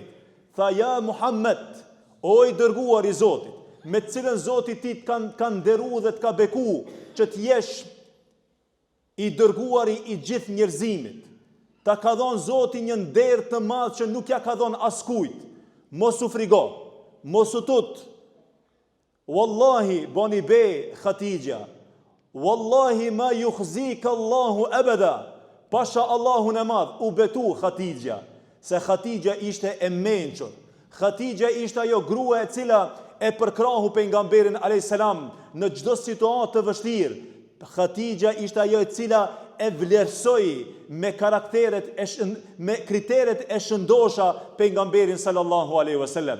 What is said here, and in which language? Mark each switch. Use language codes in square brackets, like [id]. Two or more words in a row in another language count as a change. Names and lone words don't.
[sq] Tha ja Muhammed, o i dërguar i Zotit, me të cilën Zoti ti kanë nderuar dhe të ka beku që të jesh i dërguari i gjithë njerëzimit. Ta ka dhënë Zoti një nder të madh që nuk ja ka dhënë askujt. Mos u frigo, mos u tut. [ar] والله, [sq] bani be [ar] Hatixha, والله ما يخزيك الله أبدا. [sq] Pasha Allahun e madh, u betu Hatixha, se Hatixha ishte e mençur. Hatixha ishte ajo grua e cila e përkrahu pejgamberin [ar] عليه السلام [sq] në çdo situatë të vështirë. Hatixha ishte ajo e cila e vlerësoi me kriteret e shëndosha pejgamberin [ar] صلى الله عليه وسلم.